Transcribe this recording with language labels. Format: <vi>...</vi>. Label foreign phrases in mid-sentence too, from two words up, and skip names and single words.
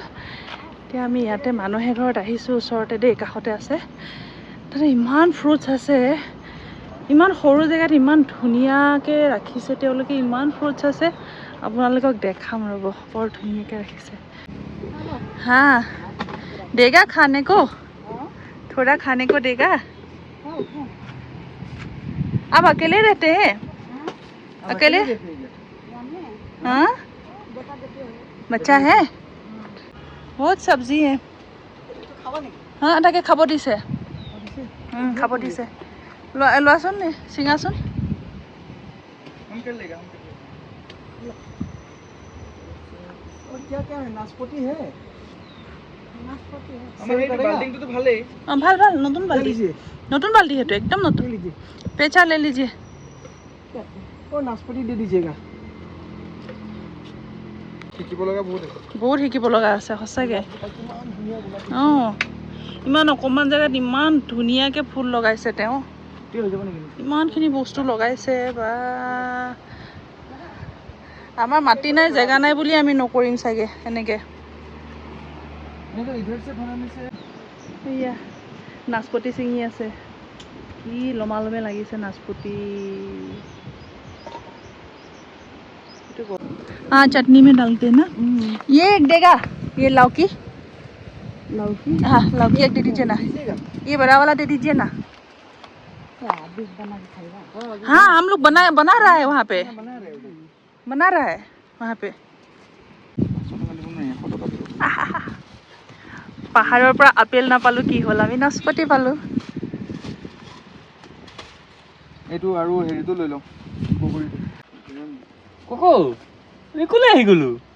<as>এতিয়া আমি ইয়াতে মানুহ এঘৰত আহিছোঁ, ওচৰতে দেই, কাষতে আছে। তাতে ইমান ফ্ৰুটছ আছে, ইমান সৰু জেগাত ইমান ধুনীয়াকৈ ৰাখিছে তেওঁলোকে। ইমান ফ্ৰুটছ আছে, আপোনালোকক দেখাম ৰ'ব। বৰ ধুনীয়াকৈ ৰাখিছে।</as> <hi>হা देगा खाने को, थोड़ा खाने को देगा? आप अकेले रहते हैं? अकेले? हाँ, बच्चा है? बहुत सब्जी है। हाँ,</hi> <as>তাকে খাব দিছে। খাব দিছে। লোৱাচোন নে চিঙাচোন।</as> <hi>क्या क्या है? नाशपाती है।</hi> <as>ভাল ভাল, নতুন বাল্টি, নতুন বাল্টি সেইটো একদম নতুন।</as> <hi>পেচা ले लीजिए। और नाशपाती दे दीजिएगा।</hi> <as>বহুত শিকিব লগা আছে সঁচাকৈ। অঁ, ইমান অকণমান জেগাত ইমান ধুনীয়াকৈ ফুল লগাইছে তেওঁ। ইমানখিনি বস্তু লগাইছে বা। আমাৰ মাটি নাই, জেগা নাই বুলি আমি নকৰিম চাগে এনেকৈ। এয়া নাচপতি ছিঙি আছে, কি লমালমে লাগিছে নাচপতি।</as> <hi>हाँ, चटनी में डालते हैं ना। ये एक देगा, ये लौकी। हाँ, लौकी एक दे दीजिए ना। ये बड़ा वाला दे दीजिए ना। हाँ, हम लोग बना रहा है वहाँ पे, बना रहा है वहाँ पे।</hi> <as>পাহাৰৰ পৰা আপেল নাপালোঁ, কি হ'ল, আমি নাচপতি পালোঁ। এইটো আৰু হেৰিটো লৈ লওঁ, বগৰীটো। কোকো কোনে আহি গ'লো?</as>